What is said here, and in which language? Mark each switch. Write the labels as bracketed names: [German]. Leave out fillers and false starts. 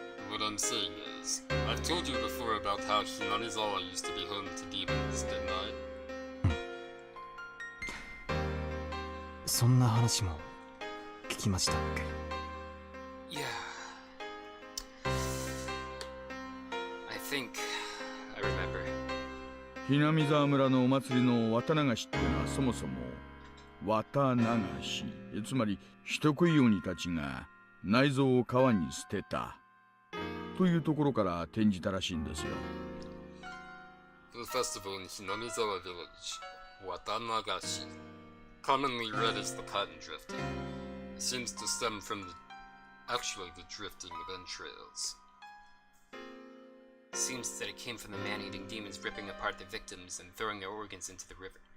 [English] What I'm saying is, I've told you before about how Hinamizawa used to be home to demons, didn't I? [Japanese] そんな話も聞きましたっけ。 [English] Yeah. I think I remember. [Japanese] ひなみ沢村のお祭りの綿流しっていうのはそもそも綿流し、つまり人食い鬼たちが内臓を川に捨てたというところから転じたらしいんですよ。 [English] The festival in Hinamizawa village, Watanagashi, commonly read as the cotton drifting, seems to stem from the drifting of entrails. Seems that it came from the man-eating demons ripping apart the victims and throwing their organs into the river.